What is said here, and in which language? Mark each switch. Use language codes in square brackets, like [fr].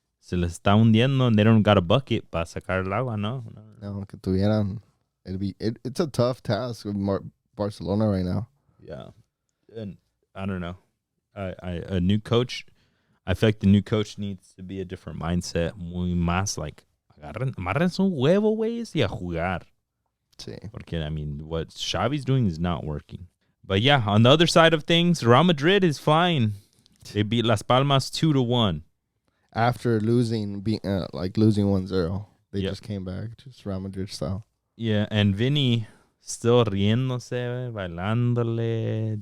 [es] Se les está hundiendo [en] and they don't got a bucket [es] para sacar el agua, no. No, que tuvieran. [en] It's a tough task with Barcelona right now. Yeah. And I don't know. A new coach, I feel like the new coach needs to be a different mindset. [es] Muy más like, amarren su huevo, güeyes, y a jugar. Sí. [en] Porque, I mean, what Xavi's doing is not working. But yeah, on the other side of things, Real Madrid is flying. They beat Las Palmas 2-1. After losing 1-0. They just came back, just Real Madrid style. Yeah, and Vinny still [es] riéndose, bailándole.